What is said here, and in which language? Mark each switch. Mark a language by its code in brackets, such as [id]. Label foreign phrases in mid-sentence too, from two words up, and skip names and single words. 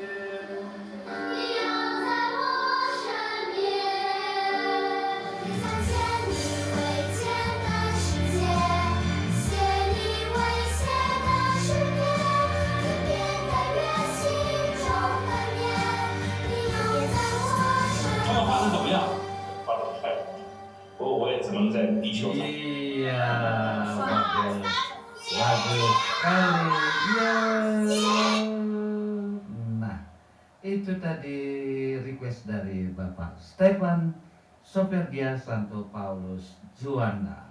[zh] 你又在我身边，也想见你未见的世界，写你未写的诗篇，天边的月，心中的念，你又在我身他们画的怎么边。样？画的太好了，我也只能在地球上。 [id] Iya, bagus sekali. Ya. Nah, itu tadi request dari Bapak Stefan Soperdia Santo Paulus Juanda.